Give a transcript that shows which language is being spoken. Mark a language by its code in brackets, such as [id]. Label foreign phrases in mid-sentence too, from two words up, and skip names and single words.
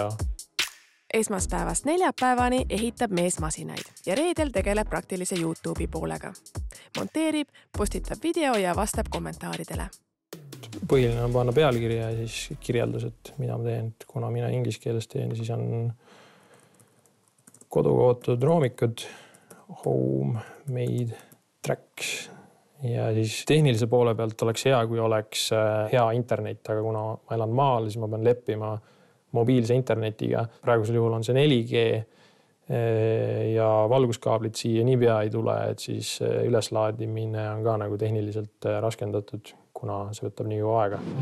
[et] Esmaspäevast neljapäevani ehitab mees masinaid ja reedel tegeleb praktilise YouTube'i poolega. Monteerib, postitab video ja vastab kommentaaridele. Põhiline on panna pealkirja ja siis kirjeldus, et mida ma teen. Kuna mina inglise keeles teen, siis on kodukootud roomikud, [en] home, made, tracks [et] ja siis tehnilise poole pealt oleks hea, kui oleks hea internet, aga kuna ma elan maal, siis ma pean leppima mobiilse internetiga. Praegusel juhul on see 4G ja valguskaablit siia niipea ei tule, et siis üleslaadimine on ka nagu tehniliselt raskendatud, kuna see võtab nii kaua aega.